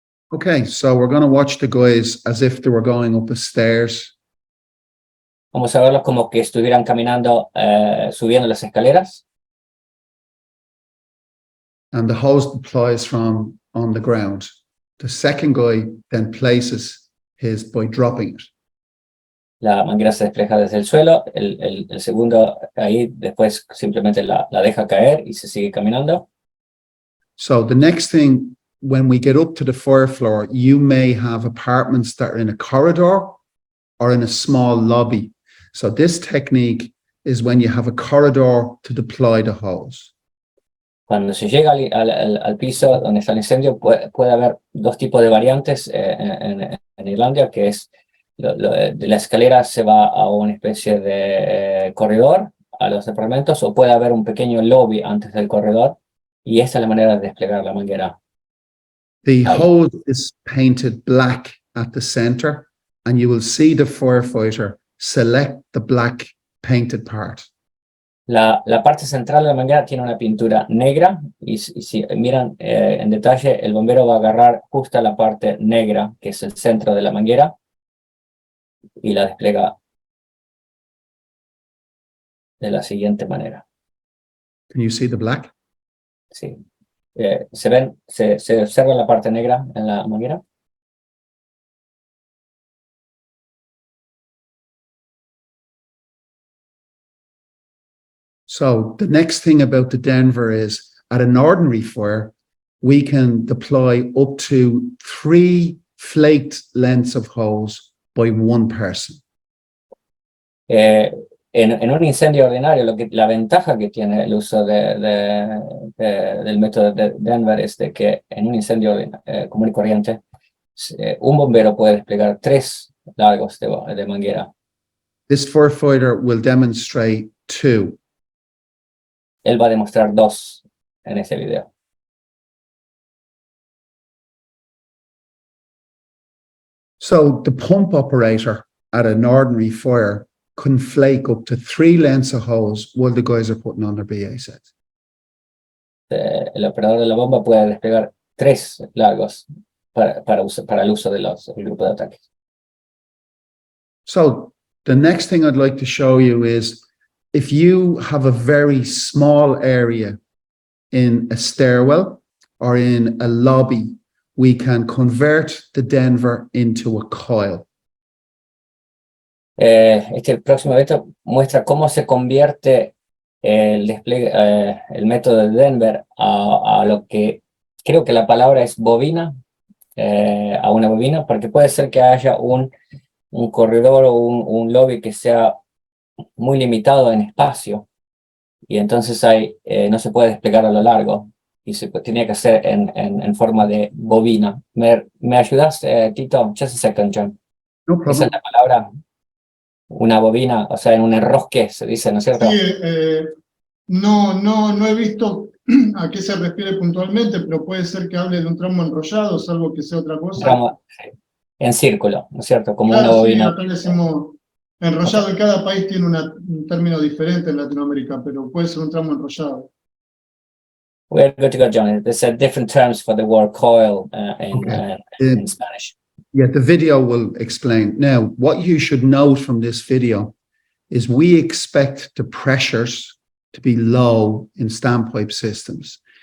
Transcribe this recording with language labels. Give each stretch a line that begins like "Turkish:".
English: Okay, so we're going to watch the guys as if they were going up the stairs.
Spanish: Vamos a verlos como que estuvieran caminando, subiendo las escaleras.
English: And the hose deploys from on the ground. The second guy then places his by dropping it.
Spanish: La manguera se despeja desde el suelo, el segundo ahí después simplemente la deja caer y se sigue caminando.
English: So the next thing, when we get up to the fire floor, you may have apartments that are in a corridor or in a small lobby. So this technique is when you have a corridor to deploy the hose.
Spanish: Cuando se llega al piso donde está el incendio, puede haber dos tipos de variantes en Irlanda, que es de la escalera se va a una especie de corredor a los departamentos, o puede haber un pequeño lobby antes del corredor, y esa es la manera de desplegar la manguera.
English: The hose is painted black at the center, and you will see the firefighter select the black painted part.
Spanish: La parte central de la manguera tiene una pintura negra, y si miran en detalle, el bombero va a agarrar justo la parte negra, que es el centro de la manguera, y la despliega de la siguiente manera.
English: Can you see the black?
Spanish: Sí. ¿Se observa la parte negra en la manguera?
English: So the next thing about the Denver is, at an ordinary fire, we can deploy up to 3 flaked lengths of hose by one person.
Spanish: En un incendio ordinario, la ventaja que tiene el uso del método de Denver es de que en un incendio común y corriente, un bombero puede desplegar 3 largos de manguera.
English: This firefighter will demonstrate 2.
Spanish: Él va a demostrar 2 en ese video.
English: So the pump operator at an ordinary fire can flake up to 3 lengths of hose while the guys are putting on their BA sets.
Spanish: El operador de la bomba puede desplegar 3 largos para el uso del grupo de ataque.
English: So the next thing I'd like to show you is, if you have a very small area in a stairwell or in a lobby, we can convert the Denver into a coil.
Spanish: Este próximo evento muestra cómo se convierte el despliegue, el método de Denver a lo que creo que la palabra es bobina, a una bobina, porque puede ser que haya un corredor o un lobby que sea muy limitado en espacio, y entonces no se puede desplegar a lo largo, y se tenía que hacer en forma de bobina. ¿Me ayudas, Tito?
English: Just a second, John. No problem.
Spanish: Esa es la palabra, una bobina, o sea, en un enrosque se dice, ¿no es cierto? Sí, no he visto a qué se refiere puntualmente, pero puede ser que hable de un tramo enrollado, salvo que sea otra cosa. Tramo, en círculo, ¿no es cierto? Como claro, una bobina. Sí, acá decimos enrollado, y cada país tiene un término diferente en Latinoamérica, pero puede ser un tramo enrollado.
English: We're good to go, John. There's different terms for the word coil Okay. in Spanish. Yeah, the video will explain. Now, what you should note from this video is we expect the pressures to be low in standpipe systems.